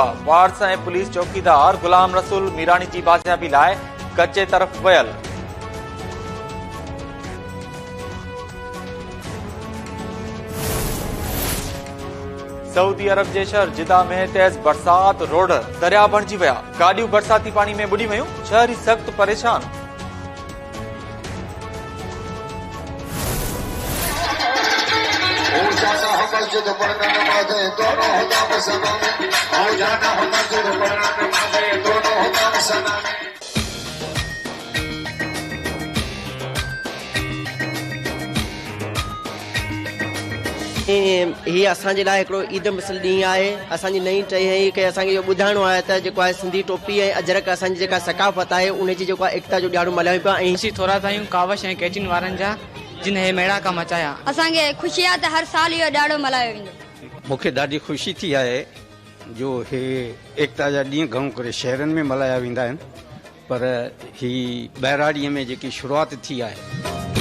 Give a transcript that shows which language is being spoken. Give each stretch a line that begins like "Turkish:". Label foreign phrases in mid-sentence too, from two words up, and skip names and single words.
Sindhi: वार्स ऐं पुलिस चौकीदार गुलाम रसूल मीरानी जी बाज़ियाबी लाइ कचे तरफ़ वियल। सऊदी अरब जे शहर जिदा में तेज बरसात, रोड दरिया बणिजी विया। गाॾियूं बरसाती पाणी में बुॾी वयूं। शहरी सख़्त परेशान।
Urdu: ہو جاتا ہے مسجد پڑھنے نمازیں دونوں ہوتا مسنانے، آؤ جانا ہو مسجد پڑھنے نمازیں دونوں ہوتا مسنانے.
Sindhi: ही असांजे लाइ हिकिड़ो ईद मिसल ॾींहुं आहे। असांजी नई चई है कि असांखे इहो ॿुधाइणो आहे त जेको आहे सिंधी टोपी ऐं अजरक असांजी जेका सकाफ़त आहे उनजी जेको आहे एकता जो ॾियारो मल्हायूं पिया। ऐं असीं थोरा आहियूं कावश ऐं कैचिन वारनि जा जिन हे मेड़ा कम मचाया। असांखे ख़ुशी आहे त हर साल इहो ॾाढो मल्हायो वेंदो। मूंखे ॾाढी ख़ुशी थी आहे जो हे एकता जा ॾींहं घणो करे शहरनि में मल्हाया वेंदा आहिनि, पर ही ॿहिराड़ीअ में जेकी शुरूआति थी आहे।